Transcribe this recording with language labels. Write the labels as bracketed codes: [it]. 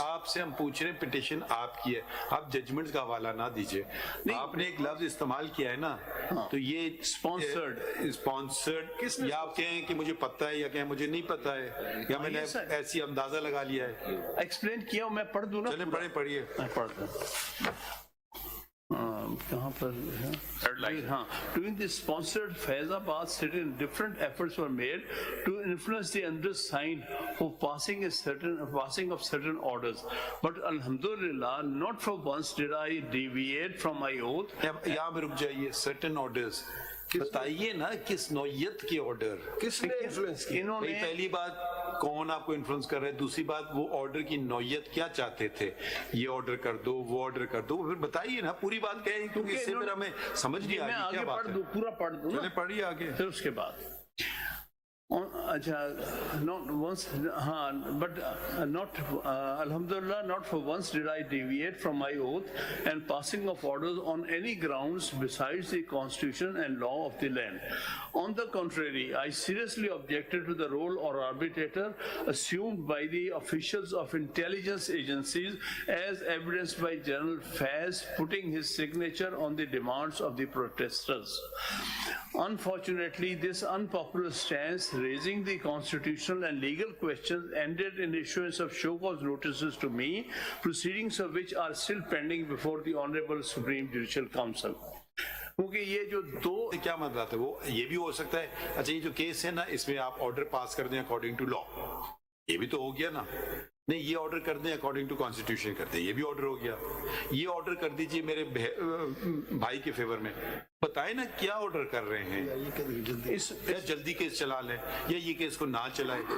[ur] آپ سے ہم پوچھ رہے ہیں پٹیشن آپ کی ہے, آپ ججمنٹ کا حوالہ نہ دیجئے. آپ نے ایک لفظ استعمال کیا ہے نا, تو یہ اسپانسرڈ یا آپ کہیں کہ مجھے پتہ ہے, یا کہیں مجھے نہیں پتہ ہے, یا میں نے ایسی اندازہ لگا لیا ہے. ایکسپلین کیا, میں پڑھ دوں نا. چلیں پڑھیے. پڑھ دوں. کہاں پر ہاں, [en] during the sponsored Faiz Hamid sit-in, different efforts were made to influence the undersigned for passing of certain orders, but alhamdulillah not for once did I deviate from my oath. [ur] یہاں پہ رک جائیے. [en] certain orders [ur] بتائیے نا, کس نوعیت کے order, کس نے انفلوئنس کیا؟ انہوں نے پہلی بات کون آپ کو انفلوئنس کر رہا ہے, دوسری بات وہ آرڈر کی نوعیت کیا چاہتے تھے, یہ آرڈر کر دو, وہ آرڈر کر دو, پھر بتائیے نا پوری بات کہیں, کیونکہ اس سے پھر ہمیں سمجھ نہیں آ گئی کیا بات ہے. پورا پڑھ دوں, چلیں پڑھیے آگے. پھر اس کے بعد اچھا, [en] not once, but not alhamdulillah not for once did I deviate from my oath and passing of orders on any grounds besides the constitution and law of the land. On the contrary, I seriously objected to the role or arbitrator assumed by the officials of intelligence agencies, as evidenced by General Faiz putting his signature on the demands of the protesters. Unfortunately, this unpopular stance raising the constitutional and legal questions ended in issuance of show cause notices to me, proceedings of which are still pending before the Honorable Supreme Judicial Council. [ur] کیونکہ یہ جو دو کیا مطلب ہے, وہ یہ بھی ہو سکتا ہے, اچھا یہ جو کیس ہے نا, اس میں آپ آرڈر پاس کر دیں اکارڈنگ ٹو لا, یہ بھی تو ہو گیا نا. نہیں یہ آرڈر کر دیں اکارڈنگ ٹو کانسٹیٹیوشن کرتے ہیں, یہ بھی آرڈر ہو گیا. یہ آرڈر کر دیجئے میرے بھائی کے فیور میں. بتائیں نا کیا آرڈر کر رہے ہیں. یا جلدی کیس چلا لیں یا یہ کیس کو نہ چلائیں.